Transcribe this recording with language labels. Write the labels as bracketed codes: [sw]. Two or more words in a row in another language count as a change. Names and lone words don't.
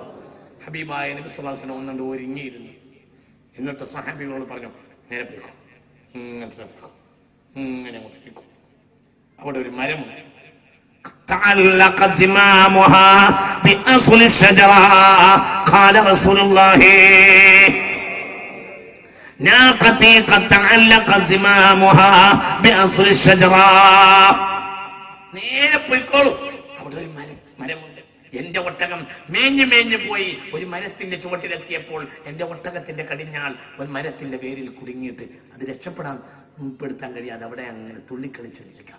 [ml] ഹബീബായ നബി [ar] صلى الله عليه وسلم [ml] ഒന്നുകൊണ്ട് ഒരുങ്ങിയിരുന്നു. എന്നിട്ട് സഹാബികളോട് പറഞ്ഞു, നേരെ പോയിക്കോ, ഇങ്ങനെ നിൽക്കും. അവിടെ ഒരു മരമുണ്ട്. [ar] تعلق زمامها بأصل الشجرة قال رسول الله ناقتي قد تعلق زمامها بأصل الشجرة. [ml] നേരെ പോയിക്കോളൂ. അവിടെ ഒരു മരമുണ്ട്. എന്റെ ഒട്ടകം മേഞ്ഞു പോയി ഒരു മരത്തിന്റെ ചുവട്ടിലെത്തിയപ്പോൾ എന്റെ ഒട്ടകത്തിന്റെ കടിഞ്ഞാൽ ഒരു മരത്തിന്റെ പേരിൽ കുടുങ്ങിയിട്ട് അത് രക്ഷപ്പെടാൻ കഴിയാതെ അവിടെ അങ്ങനെ തുള്ളിക്കളിച്ച് നിൽക്കാം.